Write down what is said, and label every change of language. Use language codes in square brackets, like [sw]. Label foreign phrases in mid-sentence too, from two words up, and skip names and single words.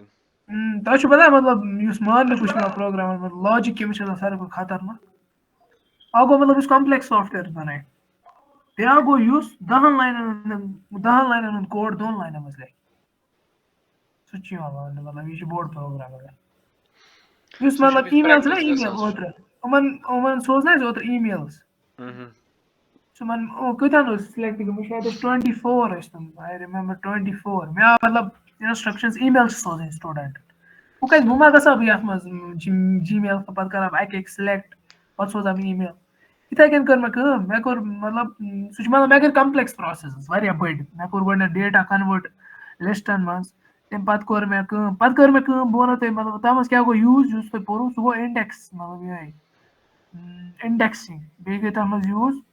[ks] تۄہہِ چھُو پَتہ مطلب یُس ماننہٕ چھُ یِوان پروگرامَن منٛز لاجِک کٔمِس چھِ آسان ساروی کھۄتہٕ خطرناک اکھ گوٚو مطلب یُس [en] complex software [ks] بَنایہِ بیٛاکھ گوٚو یُس 10 لاینَن ہُنٛد کوڈ 2 لاینَن منٛز لیکھِ سُہ تہِ چھُ یِوان ماننہٕ مطلب یہِ چھُ بوٚڑ پروگرام یُس مطلب ای میل چھُنہ ای میل اوترٕ یِمن سوزنَے ژےٚ اوترٕ emails ژٕ کۭتیٛاہن اوس سِلیکٹ گٔمٕتۍ شاید ٲسۍ 24 ٲسۍ تِم [en] I remember [ks] 24 مےٚ آو مطلب [en] instructions email [ks] چھِ سوزٕنۍ سٹوٗڈنٛٹ وۄنۍ ما گژھٕ ہا بہٕ یَتھ منٛز Gmail پَتہٕ کرٕ ہا بہٕ اَکہِ سِلیکٹ پَتہٕ سوزٕ ہا بہٕ email یِتھَے کٔنۍ کٔر مےٚ کٲم مےٚ کوٚر مطلب سُہ چھُ مطلب مےٚ کٔرۍ [en] complex processes [ks] واریاہ بٔڑۍ مےٚ کوٚر گۄڈٕنٮ۪تھ [en] data convert [ks] لِسٹَن منٛز تَمہِ پَتہٕ کوٚر مےٚ کٲم بہٕ وَنو تۄہہِ مطلب تَتھ منٛز کیٛاہ گوٚو یوٗز یُس تۄہہِ پوٚرُو سُہ گوٚو اِنڈٮ۪کٕس مطلب یِہوٚے اِنڈٮ۪کسِنٛگ بیٚیہِ گٔے تَتھ منٛز یوٗز